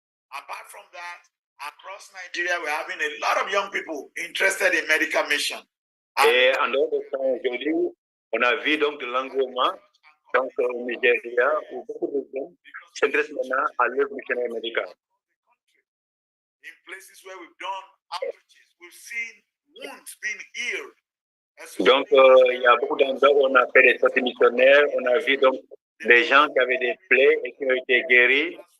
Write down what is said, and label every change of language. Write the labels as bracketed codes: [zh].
[en] Apart from that, across Nigeria, we're having a lot of young people interested in medical mission. [fr] Et en dehors de ça, aujourd'hui, on a vu donc de l'engouement donc au Nigeria où beaucoup de jeunes s'intéressent maintenant à l'œuvre missionnaire médicale. [en] In places where we've done outreaches, we've seen wounds being healed. [fr] Donc, il y a beaucoup d'endroits où on a fait des sorties missionnaires, on a vu donc des gens qui avaient des plaies et qui ont été guéris.